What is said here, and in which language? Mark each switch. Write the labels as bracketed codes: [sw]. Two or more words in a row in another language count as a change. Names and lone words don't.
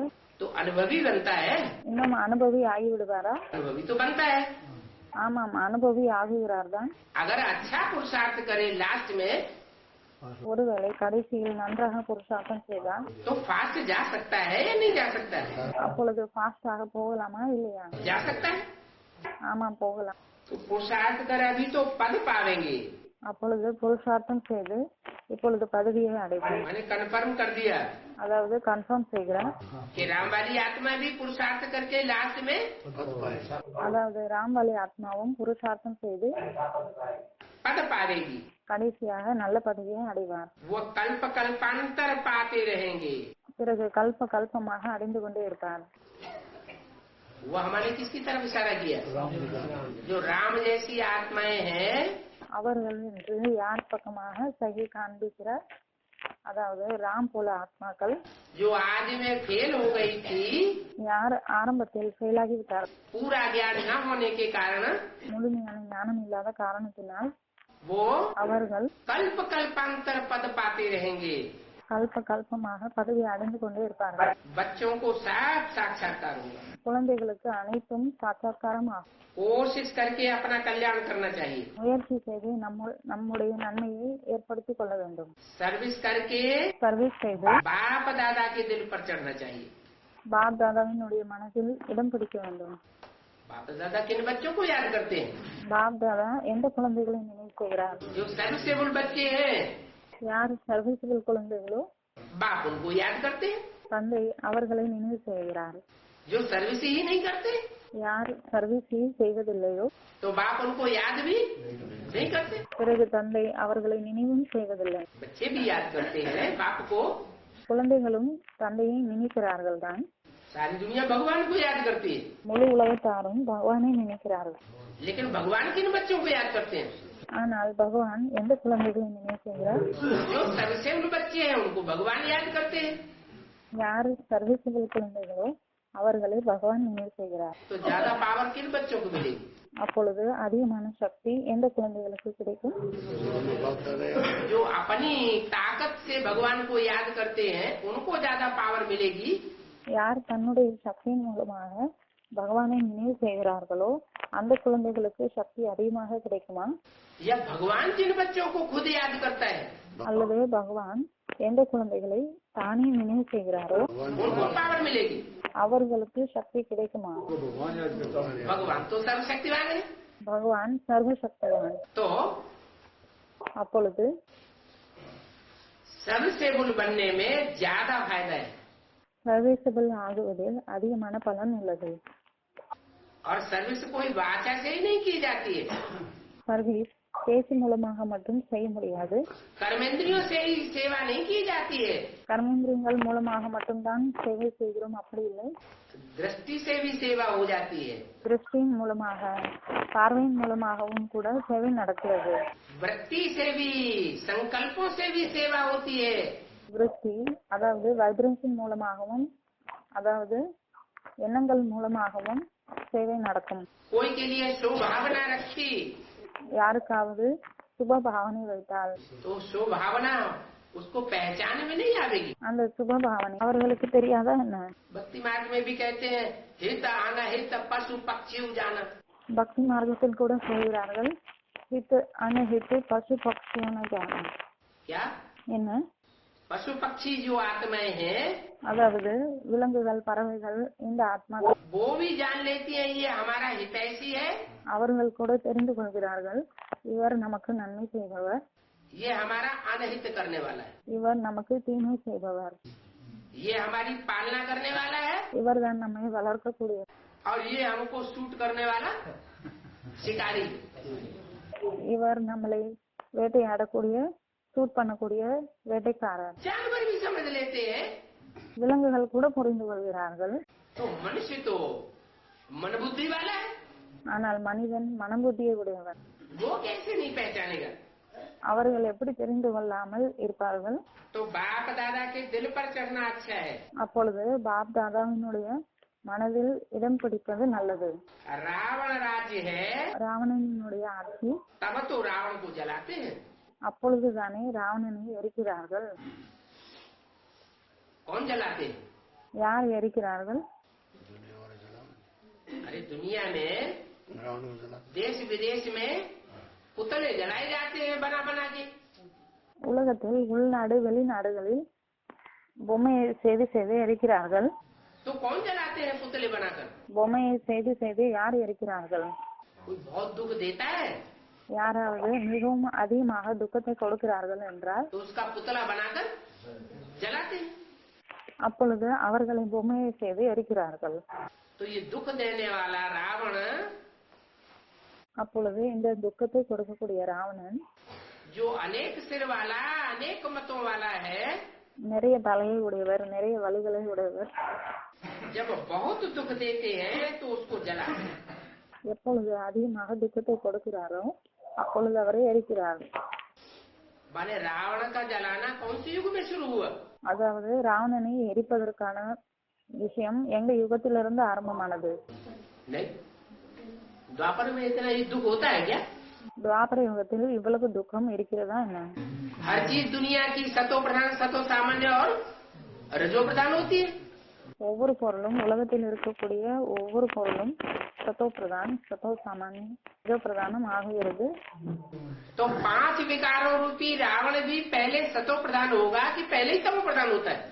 [hi] तो अनुभवी बनता है। [ta] இன்னும் அனுபவி ஆகிவிடுவாரா? [hi] अनुभवी तो बनता है। [ta] ஆமாம், அனுபவி ஆகுகிறார் தான். [hi] अगर अच्छा पुरुषार्थ करे लास्ट में [ta] ஒருவேளை கடைசியில் நன்றாக புருஷார்த்தம் செய்தால் [hi] तो फास्ट जा सकता है या नहीं जा सकता है? [ta] அப்பொழுது ஃபாஸ்டாக போகலாமா இல்லையா? [hi] जा सकता है। [ta] ஆமாம், போகலாம். [hi] तो पुरुषार्थ करे अभी तो पद पावेंगे। [ta] அப்பொழுது புருஷார்த்தம் செய்து இப்பொழுது பதவியை அடைவோம். [hi] मैंने कन्फर्म कर दिया [ta] அதாவது கன்ஃபார்ம் செய்கிறார். [hi] कि राम वाली आत्मा भी पुरुषार्थ करके लास्ट में [ta] அதாவது ராம்வாலி ஆத்மாவும் புருஷார்த்தம் செய்து [hi] पद पावेगी। [ta] கடைசியாக நல்ல பதவியை அடைவார். [hi] वो कल्प कल्पांतर पाते रहेंगे। [ta] பிறகு கல்பமாக அடைந்து கொண்டே இருப்பார். [hi] वो हमारे किसकी तरफ इशारा किया? जो राम जैसी आत्माएं हैं, [ta] அவர்கள் என்று யார் பக்கமாக சகி காண்பிக்கிறார்? அதாவது ராம் போல ஆத்மாக்கள், [hi] जो आज में फेल हो गई थी, [ta] யார் ஆரம்பத்தில் ஃபெயில் ஆகிவிட்டார், [hi] पूरा ज्ञान न होने के कारण [ta] முழுமையான ஞானம் இல்லாத காரணத்தினால் [hi] वो [ta] அவர்கள் [hi] कल्प कल्पांतर पद पाते रहेंगे। [ta] கல்ப கல்பமாக பதவி அடைந்து கொண்டே இருப்பார்கள். [hi] बच्चों को सब साक्षात्कार होगा। [ta] குழந்தைகளுக்கு அனைத்தும் சாட்சாத்காரம் ஆகும். [hi] कोशिश करके अपना कल्याण करना चाहिए। [ta] முயற்சி செய்து நம்முடைய நன்மையை ஏற்படுத்திக் கொள்ள வேண்டும். [hi] सर्विस करके [ta] சர்வீஸ் செய்து [hi] बाप दादा के दिल पर चढ़ना चाहिए। [ta] பாப் தாதாவினுடைய மனதில் இடம் பிடிக்க வேண்டும். [hi] बाप दादा किन बच्चों को याद करते हैं? [ta] பாப் தாதா எந்த குழந்தைகளை நினைவு செய்கிறார்? [hi] जो सर्विसेबल बच्चे हैं, [ta] யார் சர்வீசபிள் குழந்தைகளோ [hi] बाप उनको याद करते हैं। [ta] தந்தை அவர்களை நினைவு செய்கிறார். [hi] जो सर्विस ही नहीं करते, [ta] யார் சர்வீஸ் செய்வதில்லையோ [hi] तो बाप उनको याद भी नहीं करते। [ta] பிறகு தந்தை அவர்களை நினைவும் செய்வதில்லை. [hi] बच्चे भी याद करते हैं बाप को। [ta] குழந்தைகளும் தந்தையை நினைக்கிறார்கள் தான். [hi] सारी दुनिया भगवान को याद करती है, [ta] முழு உலகத்தாரும் பகவானை நினைக்கிறார்கள். [hi] लेकिन भगवान किन बच्चों को याद करते हैं? [ta] ஆனால் பகவான் எந்த குழந்தைகளை நினைவு செய்கிறார்? [hi] जो सर्विसेबल बच्चे हैं उनको भगवान याद करते हैं। [ta] யார் சர்வீசபிள் குழந்தைகளோ அவர்களை பகவான் நினைவு செய்கிறார். [hi] तो ज्यादा पावर किन बच्चों को मिलेगी? [ta] அப்பொழுது அதிகமான சக்தி எந்த குழந்தைகளுக்கு கிடைக்கும்? [hi] जो अपनी ताकत से भगवान को याद करते हैं उनको ज्यादा पावर मिलेगी। [ta] யார் தன்னுடைய சக்தியின் மூலமாக பகவானை நினைவு செய்கிறார்களோ அந்த குழந்தைகளுக்கு சக்தி அதிகமாக கிடைக்குமா? [hi] या भगवान जिन बच्चों को खुद याद करता है [ta] அல்லது பகவான் எந்த குழந்தைகளை தானே நினைவு செய்கிறாரோ [hi] उनको पावर मिलेगी। [ta] அவர்களுக்கு சக்தி கிடைக்குமா? [hi] भगवान याद करता है। भगवान तो सर्वशक्तिवान है। [ta] பகவான் சர்வசக்திவான். [hi] तो [ta] அப்பொழுது [hi] सर्विसेबल बनने में ज्यादा फायदा है [ta] சர்வீசபிள் ஆகுவதில் அதிகமான பலன் உள்ளது. [hi] और सर्विस कोई वाचा से ही नहीं की जाती है, [ta] சர்வீஸ் பேச்சு மூலமாக மட்டும் செய்ய முடியாது. [hi] कर्मेंद्रियों से ही सेवा नहीं की जाती है, [ta] கர்மேந்திரியங்கள் மூலமாக மட்டும்தான் சேவை செய்கிறோம் அப்படி இல்லை. [hi] दृष्टि से भी सेवा हो जाती है, [ta] திருஷ்டியின் மூலமாக பார்வையின் மூலமாகவும் கூட சேவை நடக்கிறது. [hi] वृत्ति से भी, संकल्पों से भी सेवा होती है। [ta] விருத்தி அதாவது வைப்ரேஷன் மூலமாகவும் அதாவது எண்ணங்கள் மூலமாகவும் சேவை நடக்கும். [hi] कोई के लिए शुभ भावना रखी [ta] யாருக்காவது சுப பாவனை வைத்தால் [hi] तो शुभ भावना उसको पहचान में नहीं आवेगी। [ta] அந்த சுப பாவனை அவர்களுக்கு தெரியாதா என்ன? [hi] भक्ति मार्ग में भी कहते हैं हित आना हित पशु पक्षी जाना। [ta] பக்தி மார்க்கத்தில் கூட சொல்கிறார்கள் [hi] हित अनहित पशु पक्षियान जानम. क्या [ta] என்ன? [hi] पशु पक्षी जो आत्माएं हैं [ta] அதாவது விலங்குகள் பறவைகள் இந்த ஆத்மா [hi] वो भी जान लेती हैं ये हमारा हितैषी है, [ta] அவர்கள் கூட தெரிந்து கொள்கிறார்கள் இவர் நமக்கு நன்மை செய்பவர், [hi] ये हमारा अनहित करने वाला है, [ta] இவர் நமக்கு தீமை செய்பவர், [hi] ये हमारी पालना करने वाला है, [ta] இவர் தான் நம்மை வளர்க்கக்கூடிய, [hi] और ये हमको शूट करने वाला शिकारी। [ta] இவர் நம்மளை வேட்டையாடக்கூடிய சூட் பண்ணக்கூடிய வேட்டைக்காரர். [hi] जानवर भी समझ लेते हैं। [ta] விலங்குகள் கூட புரிந்து கொள்கிறார்கள். [hi] तो मनुष्य तो मन बुद्धि वाला है, [ta] ஆனால் மனிதன் மனபுத்தியை உடையவர். [hi] वो कैसे नहीं पहचानेगा? [ta] அவர்கள் எப்படி தெரிந்து கொள்ளாமல் இருப்பார்கள்? [hi] तो बाप दादा के दिल पर चढ़ना अच्छा है। [ta] அப்பொழுது பாப் தாதாவினுடைய மனதில் இடம் பிடிப்பது நல்லது. [hi] रावण राज्य है [ta] ராவணனுடைய ஆட்சி, [hi] तब तो रावण को जलाते हैं। [ta] அப்பொழுதுதானே ராவணனை எரிக்கிறார்கள். [hi] कौन जलाते हैं? [ta] யார் எரிக்கிறார்கள்? [hi] अरे दुनिया में देश विदेश में पुतले जलाए जाते हैं बना बना के। [ta] உலகத்தில் உள்நாடு வெளிநாடுகளில் பொம்மையை செய்து செய்து எரிக்கிறார்கள். [hi] तो कौन जलाते हैं पुतले बनाकर? [ta] பொம்மையை செய்து செய்து யார் எரிக்கிறார்கள்? [hi] कोई बहुत दुख देता है [ta] யாராவது மிகவும் அதிகமாக துக்கத்தை கொடுக்கிறார்கள் என்றால் [hi] तो उसका पुतला बनाकर जलाते हैं। [ta] அப்பொழுது அவர்களை பொம்மையை செய்து எரிக்கிறார்கள். [hi] तो ये दुख देने वाला रावण [ta] அப்பொழுது இந்த துக்கத்தை கொடுக்கக்கூடிய ராவணன் [hi] जो अनेक सिर वाला अनेक मतों वाला है, [ta] நிறைய தலையை உடையவர், நிறைய வழிகளை உடையவர், [hi] जब बहुत दुख देते हैं तो उसको जलाते हैं। [ta] எப்பொழுது அதிகமாக துக்கத்தை கொடுக்கிறாரோ அப்பொழுது அவரை எரிக்கிறார். [hi] माने रावण का जलाना कौन से युग में शुरू हुआ? [ta] அதாவது ராவணனை எரிப்பதற்கான விஷயம் எங்க யுகத்திலிருந்து ஆரம்பமானது. [hi] नहीं, द्वापर में इतना ही दुख होता है क्या? [ta] துவாபர யுகத்தில் இவ்வளவு துக்கம் இருக்கிறதா என்ன? [hi] हर चीज दुनिया की सतो प्रधान, सतो सामान्य और रजो प्रधान होती है। [ta] ஒவ்வொரு பொருளும் உலகத்தில் இருக்கக்கூடிய ஒவ்வொரு பொருளும் சத்தோ பிரதான், சத்தோ சாமானியம், ரஜோ பிரதானம் ஆகிறது. [hi] तो 5 विकारों रूपी रावण भी पहले सतो प्रधान होगा कि पहले ही तमो प्रधान होता है?